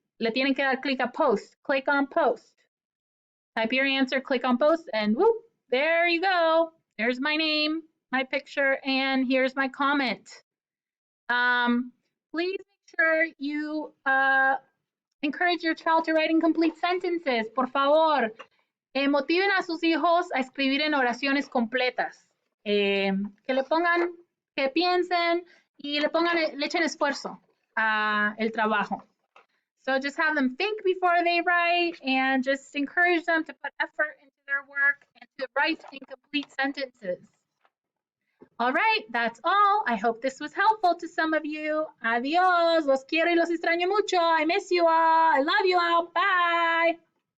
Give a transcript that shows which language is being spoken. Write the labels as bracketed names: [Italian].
[Spanish] Le tienen que dar clic a post. [English] Click on post. Type your answer, click on post, and whoop, there you go. There's my name, my picture, and here's my comment. Please make sure you encourage your child to write in complete sentences. [Spanish] Por favor, motiven a sus hijos a escribir en oraciones completas. Que le pongan, que piensen y le echen esfuerzo a el trabajo. [English] So just have them think before they write and just encourage them to put effort into their work and to write in complete sentences. All right, that's all. I hope this was helpful to some of you. [Spanish] Adios. Los quiero y los extraño mucho. [English] I miss you all. I love you all. Bye.